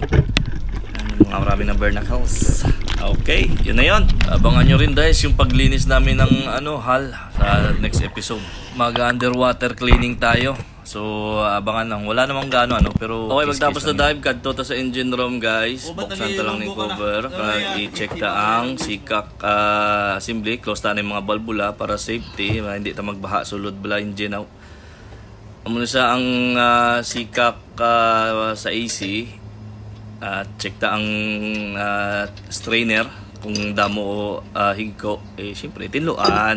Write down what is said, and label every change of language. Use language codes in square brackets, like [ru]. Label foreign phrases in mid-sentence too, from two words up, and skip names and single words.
[tl] Mga marami na barnacles. Okay, yun na yun. Abangan nyo rin guys yung paglinis namin ng hull sa [en] next episode. [tl] Mag- [en] underwater cleaning [tl] tayo. So abangan lang. Wala namang gaano pero [hil] okay, magtapos na dive kadto ta sa [en] engine room [hil] guys. Buksan ta lang ng cover. I-check ta ang Sikak assembly. Close ta na yung mga valvula para safety. Hindi ta magbaha sulod bala engine out. Amo sa ang Sikak sa AC. Check ta ang strainer kung damo o higko, syempre tinluan.